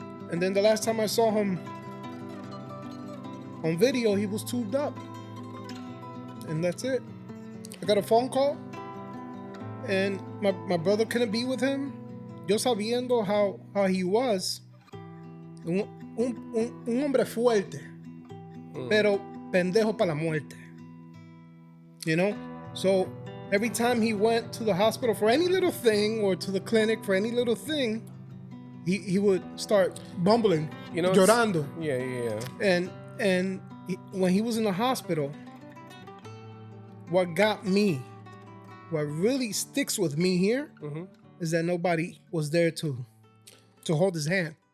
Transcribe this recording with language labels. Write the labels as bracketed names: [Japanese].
[English] And then the last time I saw him on video, he was tubed up. And that's it. I got a phone call, and my brother couldn't be with him. [Spanish] Yo sabiendo [English] how he was. [Spanish] Un hombre fuerte, pero pendejo para la muerte. [English] You know? So every time he went to the hospital for any little thing, or to the clinic for any little thing, he would start bumbling, you know, [Spanish] llorando. [English] Yeah. And when he was in the hospital, what really sticks with me here is that nobody was there to hold his hand.